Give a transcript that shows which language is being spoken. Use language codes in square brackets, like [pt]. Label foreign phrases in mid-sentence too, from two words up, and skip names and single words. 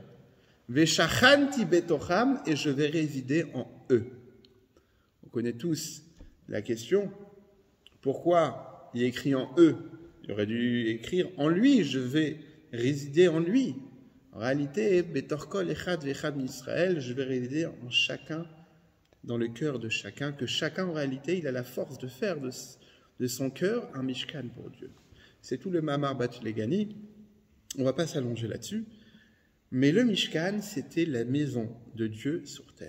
[he] ושכנתי בתוכם, [fr] et je vais résider en eux. On connaît tous la question, pourquoi il est écrit en eux? Il aurait dû écrire en lui, je vais résider en lui. En réalité, [he] בתוך כל אחד ואחד מישראל, [fr] je vais résider en chacun, dans le cœur de chacun, que chacun en réalité, il a la force de faire de son cœur un mishkan pour Dieu. C'est tout le [he] מאמר באתי לגני, [fr] on ne va pas s'allonger là-dessus. Mais le Mishkan, c'était la maison de Dieu sur terre.